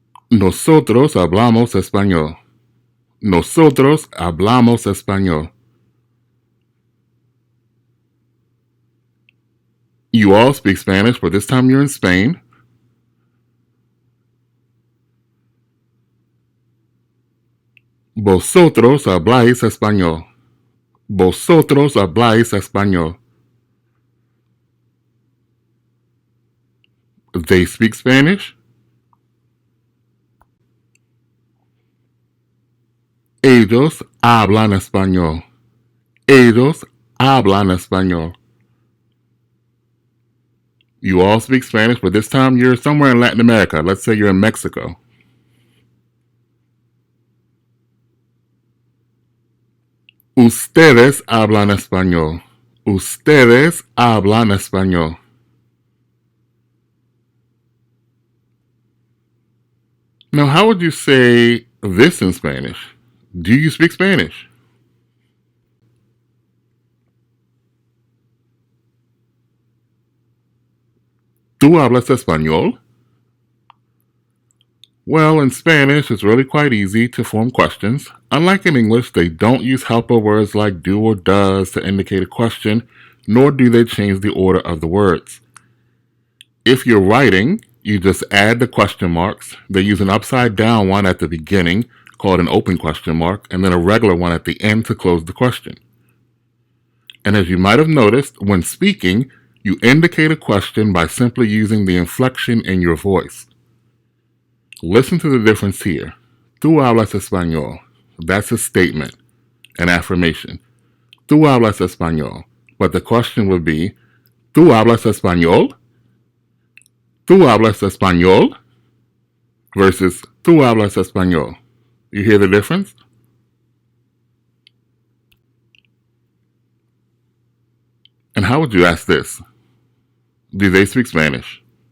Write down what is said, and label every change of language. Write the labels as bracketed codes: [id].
[es] Nosotros hablamos español. Nosotros hablamos español. [en] You all speak Spanish, but this time you're in Spain. [es] Vosotros habláis español. Vosotros habláis español. [en] They speak Spanish. [es] Ellos hablan español. Ellos hablan español. [en] You all speak Spanish, but this time you're somewhere in Latin America. Let's say you're in Mexico. [es] Ustedes hablan español. Ustedes hablan español. [en] Now, how would you say this in Spanish? Do you speak Spanish? [es] ¿Tú hablas español? [en] Well, in Spanish, it's really quite easy to form questions. Unlike in English, they don't use helper words like do or does to indicate a question, nor do they change the order of the words. If you're writing, you just add the question marks. They use an upside down one at the beginning, called an open question mark, and then a regular one at the end to close the question. And as you might have noticed, when speaking, you indicate a question by simply using the inflection in your voice. Listen to the difference here. [es] Tú hablas español. [en] That's a statement, an affirmation. [es] Tú hablas español. [en] But the question would be, [es] ¿Tú hablas español? ¿Tú hablas español? Versus, ¿Tú hablas español? [en] You hear the difference? And how would you ask this? Do they speak Spanish?